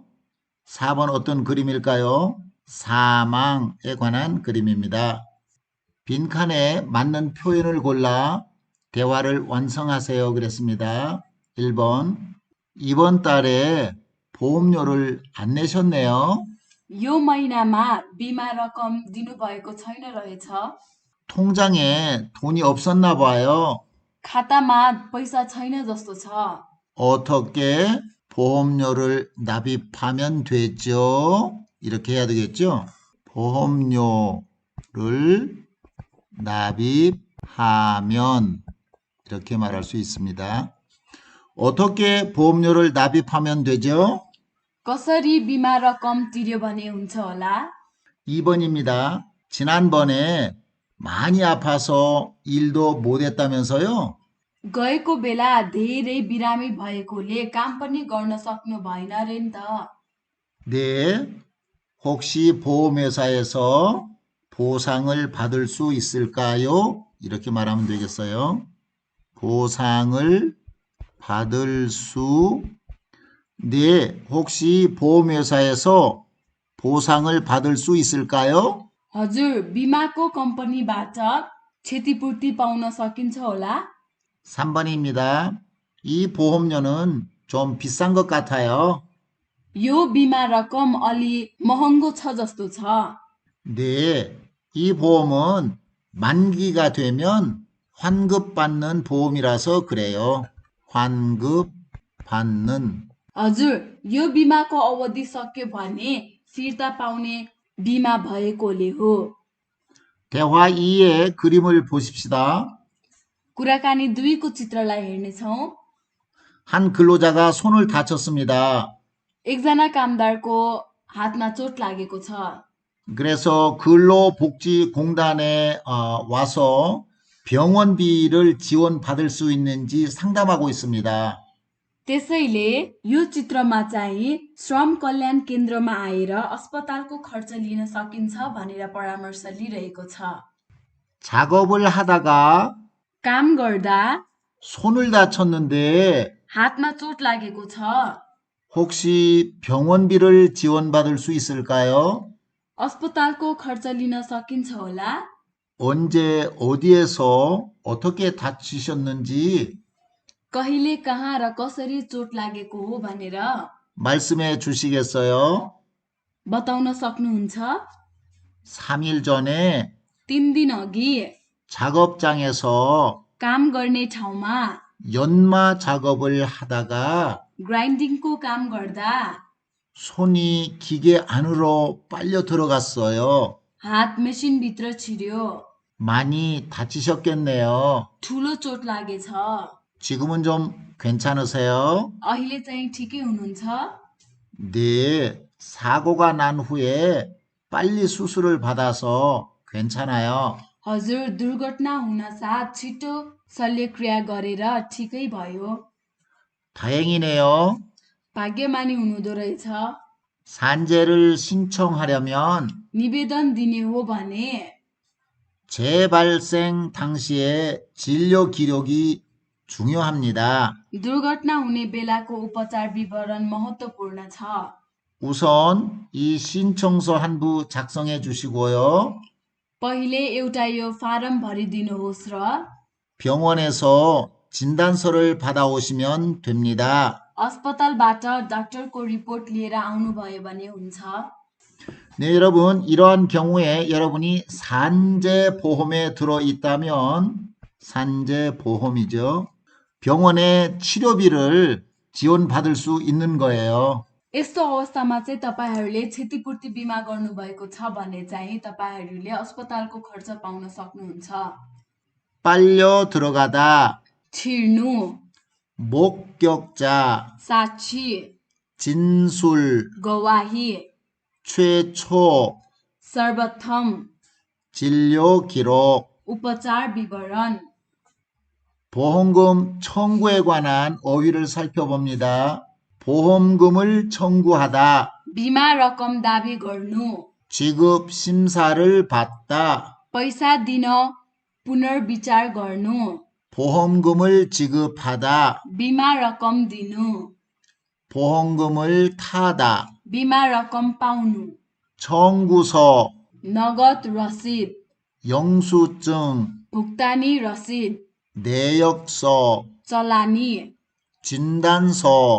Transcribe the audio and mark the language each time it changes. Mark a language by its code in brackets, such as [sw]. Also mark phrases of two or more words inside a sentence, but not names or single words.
[ko] 4번 어떤 그림일까요? 사망에 관한 그림입니다. 빈칸에 맞는 표현을 골라 대화를 완성하세요. 그랬습니다. 1번. 이번 달에 보험료를 안 내셨네요. [ne] यो महिनामा बिमा रकम दिनुभएको छैन रहेछ। [ko] 통장에 돈이 없었나 봐요. [ne] खातामा पैसा छैन जस्तो छ। [ko] 어떻게 보험료를 납입하면 되죠? 이렇게 해야 되겠죠? 보험료를 납입하면 이렇게 말할 수 있습니다. 어떻게 보험료를 납입하면 되죠? [ne] कसरी बिमा रकम तिर्यो भने हुन्छ होला? [ko] 2번입니다. 지난번에 많이 아파서 일도 못했다면서요? [ne] गएको बेला धेरै बिरामी भएकोले काम पनि गर्न सक्नु भएन रे नि त। [ko] 네. 혹시 보험회사에서 보상을 받을 수 있을까요? 이렇게 말하면 되겠어요. 보상을 받을 수, 네. 혹시 보험회사에서 보상을 받을 수 있을까요? [ne] हजुर, बिमाको कम्पनीबाट क्षतिपूर्ति पाउन सकिन्छ होला? [ko] 3번입니다. 이 보험료는 좀 비싼 것 같아요. [ne] यो बिमा रकम अलि महँगो छ जस्तो छ। [ko] 네. 이 보험은 만기가 되면 환급받는 보험이라서 그래요. 환급받는. [ne] हजुर, यो बिमाको अवधि सक्यो भने फिर्ता पाउने बिमा भएकोले हो। [ko] 대화 2의 그림을 보십시다. [ne] कुराकानी 2को चित्रलाई हेर्नेछौँ। [ko] 한 근로자가 손을 다쳤습니다. [ne] एकजना कामदारको हातमा चोट लागेको छ। [ko] 그래서 근로복지공단에 와서 병원비를 지원받을 수 있는지 상담하고 있습니다. [ne] त्यसैले यो चित्रमा चाहिँ श्रम कल्याण केन्द्रमा आएर अस्पतालको खर्च लिन सकिन्छ भनेर परामर्श लिइरहेको छ। [ko] 작업을 하다가 [ne] काम गर्दा [ko] 손을 다쳤는데 [ne] हातमा चोट लागेको छ। [ko] 혹시 병원비를 지원받을 수 있을까요? [ne] अस्पतालको खर्च लिन सकिन्छ होला? [ko] 언제 어디에서 어떻게 다치셨는지 [ne] कहिले कहाँ र कसरी चोट लागेको हो भनेर [ko] 말씀해 주시겠어요? [ne] बताउन सक्नुहुन्छ? [ko] 3일 전에 [ne] 3 दिन अघि [ko] 작업장에서 [ne] काम गर्ने ठाउँमा [ko] 연마 작업을 하다가 [ne] ग्राइन्डिङको काम गर्दा [ko] 손이 기계 안으로 빨려 들어갔어요. [ne] हात मेसिनभित्र छिर्यो। [ko] 많이 다치셨겠네요. [ne] ठुलो चोट लागेछ। [ko] 지금은 좀 괜찮으세요? [ne] अहिले चाहिँ ठिकै हुनुहुन्छ? [ko] 네, 사고가 난 후에 빨리 수술을 받아서 괜찮아요. [ne] हजुर, दुर्घटना हुनासाथ छिटो शल्यक्रिया गरेर ठिकै भयो। [ko] 다행이네요. [ne] भाग्यमानी हुनुहुँदो रहेछ। [ko] 산재를 신청하려면 [ne] निवेदन दिने हो भने [ko] 재발생 당시에 진료 기록이 중요합니다. [ne] दुर्घटना हुने बेलाको उपचार विवरण महत्त्वपूर्ण छ। [ko] 우선 이 신청서 한 부 작성해 주시고요. [ne] पहिले एउटा यो फारम भरिदिनुहोस् र [ko] 병원에서 진단서를 받아오시면 됩니다. [ne] अस्पतालबाट डाक्टरको रिपोर्ट लिएर आउनुभयो भने हुन्छ। [ko] 네, 여러분, 이러한 경우에 여러분이 산재보험에 들어있다면, 산재보험이죠. 병원의 치료비를 지원받을 수 있는 거예요. [ne] यस्तो अवस्थामा चाहिँ तपाईहरूले क्षतिपूर्ति बिमा गर्नुभएको छ भने चाहिँ तपाईहरूले अस्पतालको खर्च पाउन सक्नुहुन्छ। [ko] 빨려 들어가다, [ne] छिर्नु, [ko] 목격자, [ne] साक्षी, [ko] 진술, [ne] गवाही, [ko] 최초, [ne] सर्वप्रथम, [ko] 진료 기록, [ne] उपचार विवरण। [ko] 보험금 청구에 관한 어휘를 살펴봅니다. 보험금을 청구하다, [ne] बिमा रकम दाबी गर्नु [ko] 지급 심사를 받다. [ne] पैसा दिन पुनर्विचार गर्नु [ko] 보험금을 지급하다. [ne] बिमा रकम दिनु [ko] 보험금을 타다. [ne] बिमा रकम पाउनु [ko] 청구서, [ne] नगद रसिद [ko] 영수증, [ne] भुक्तानी रसिद [ko] 내역서, [ne] चलानी [ko] 진단서,